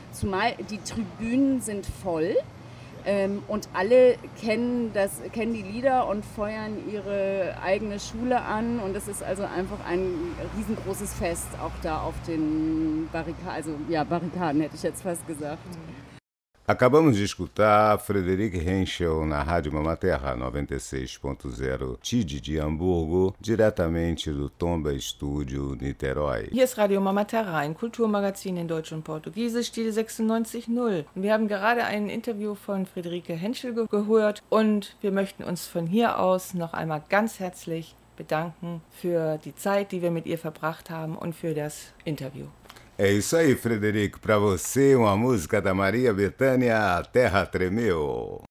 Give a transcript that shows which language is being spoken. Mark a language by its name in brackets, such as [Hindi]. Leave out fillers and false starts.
[German] Zumal die Tribünen sind voll und alle kennen die Lieder und feuern ihre eigene Schule an. Und das ist also einfach ein riesengroßes Fest, auch da auf den Barrikaden, also ja, Barrikaden hätte ich jetzt fast gesagt. [Portuguese] Acabamos de escutar Frederik Henschel na Rádio Mamaterra 96.0 TID de Hamburgo, diretamente do Tomba Estúdio, Niterói. [German] Hier ist Radio Mamaterra, ein Kulturmagazin in Deutsch und Portugiesisch, die 96.0. Wir haben gerade ein Interview von Frederik Henschel gehört und wir möchten uns von hier aus noch einmal ganz herzlich bedanken für die Zeit, die wir mit ihr verbracht haben und für das Interview. [Portuguese] É isso aí, Frederico. Para você, uma música da Maria Bethânia, A Terra Tremeu.